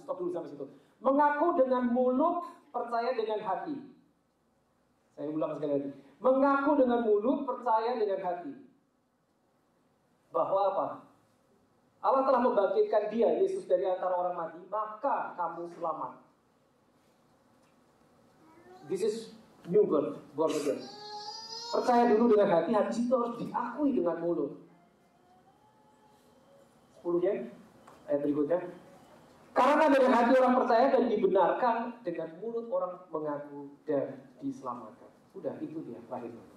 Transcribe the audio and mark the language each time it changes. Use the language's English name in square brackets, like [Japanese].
[Indonesian] Stop dulu sampai situ. Mengaku dengan mulut, percaya dengan hati. Saya ulang sekali lagi. Mengaku dengan mulut, percaya dengan hati. Bahwa apa? Allah telah membangkitkan dia, Yesus, dari antara orang mati, maka kamu selamat. [English] This is new birth, born again. [Indonesian] Percaya dulu dengan hati, habis itu harus diakui dengan mulut. 10-nya, ayat berikutnya. Karena dengan hati orang percaya dan dibenarkan, dengan mulut orang mengaku dan diselamatkan. Udah, itu dia lahir.